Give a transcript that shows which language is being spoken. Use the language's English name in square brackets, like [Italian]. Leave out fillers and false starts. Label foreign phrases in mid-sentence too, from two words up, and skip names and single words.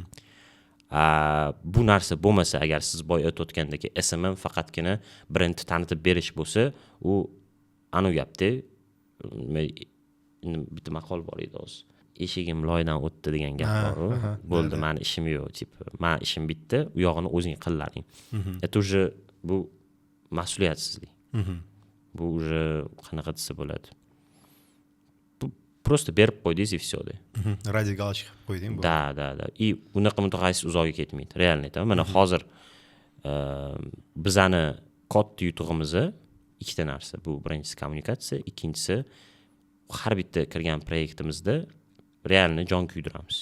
[Uzbek] Bu narsa bo'lmasa, agar siz boy o'tayotgandagi SMM faqatgina brendni tanitib berish bo'lsa, u anu gapda bitta maqol bor edi o'zi. Eshigim loydan o'tdi degan gap bor. Bo'ldi, meni ishim yo'q, tip. Men ishim bitdi, u yog'ini o'zing qillaring. [Russian] Это уже [Uzbek] bu mas'uliyatsizlik. Bu уже qanaqa desa bo'ladi? Просто berib qo'ydingiz [Russian] и всё. Ради галочки [Uzbek] qo'yding bu. Da. И unaqa mutaxassis uzoqga ketmaydi. Realni aytaman. Mana hozir bizani katta yutug'imiz ikkita narsa. Bu birinchisi kommunikatsiya, ikkinchisi har bitta kirgan proyektimizda realni jon kuydiramiz.